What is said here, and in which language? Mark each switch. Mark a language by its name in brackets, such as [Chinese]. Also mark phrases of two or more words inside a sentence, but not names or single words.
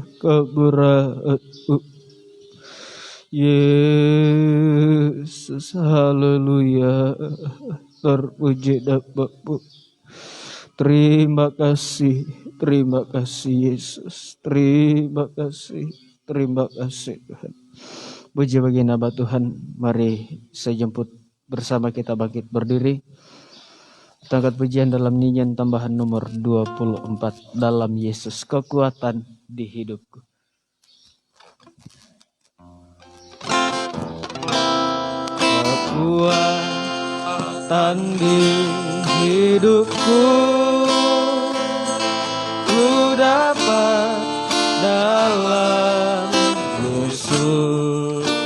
[Indonesian] Keberatmu Yesus. Haleluya. Terpuji Bapa. Terima kasih Yesus. Terima kasih Tuhan. Puji bagi nama Tuhan. Mari saya jemput bersama kita bangkit berdiri. Kita angkat pujian dalam nyanyian tambahan nomor 24. Dalam Yesus kekuatan di hidupku. Kekuatan di hidupku ku dapat dalam Yesus.